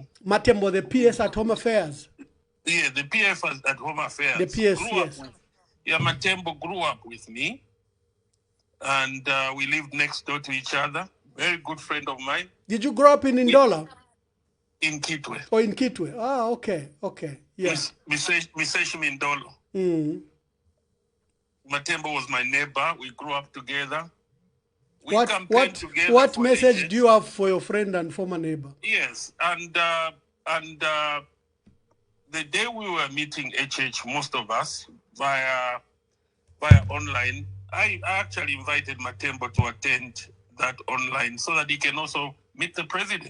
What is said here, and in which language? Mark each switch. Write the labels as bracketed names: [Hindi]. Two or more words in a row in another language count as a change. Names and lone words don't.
[English] Matembo, the PS at Home Affairs. Yeah, the PS at Home Affairs. The PS, yes. Matembo grew up with me, and we lived next door to each other. Very good friend of mine. Did you grow up in Ndola? In Kitwe. Oh, in Kitwe. Ah, okay. Yes. Miseshi Mindolo. Matembo was my neighbor. We grew up together. We campaigned together. What message do you have for your friend and former neighbor? Yes, and the day we were meeting HH, most of us via online, I actually invited Matembo to attend that online so that he can also meet the president.